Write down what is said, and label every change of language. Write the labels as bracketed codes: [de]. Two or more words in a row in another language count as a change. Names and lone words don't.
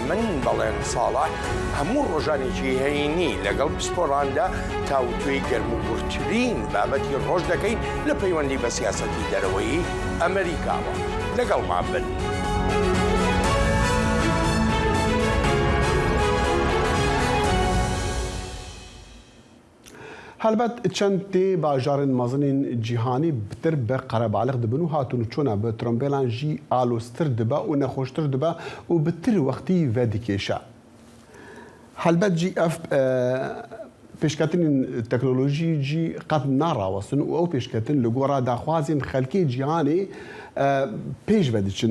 [ckb] من بەڵێن ساڵح هەموو ڕۆژانێکی هەینی لەگەڵ پسپۆڕاندا تاوتوێی گەرموگورترین بابەتی ڕۆژ دەکەین لە پەیوەندی بە سیاسەتی دەرەوەی ئەمریکاوە. لەگەڵمان بن. [ku] هەلبەت چەند تێ باژارên mezin cîhanî bitir bi qerebalix dibin û hatûn çûna bi trombêlan jî alostir dibe û nexweştir dibe û bi tir wextî vedikêşe. Helbet jî ev pêşketinên teknolojî jî qet narawestin û ew pêşketin li gora daxwazên xelkê cîhanê pêş vediçin.